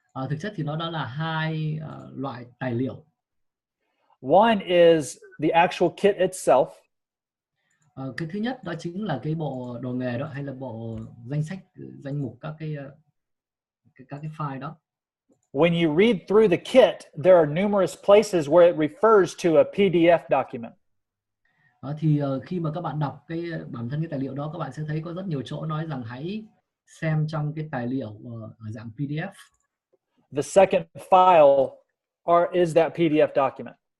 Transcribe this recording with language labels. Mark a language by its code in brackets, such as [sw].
[vi] Thực chất thì nó đó là 2 loại tài liệu. [en] One is the actual kit itself. [vi] Cái thứ nhất đó chính là cái bộ đồ nghề đó, hay là bộ danh mục các cái file đó. [en] When you read through the kit, there are numerous places where it refers to a PDF document. [vi] Thì khi mà các bạn đọc bản thân cái tài liệu đó, các bạn sẽ thấy có rất nhiều chỗ nói rằng hãy xem trong cái tài liệu ở dạng PDF. [en] The second file is that PDF document.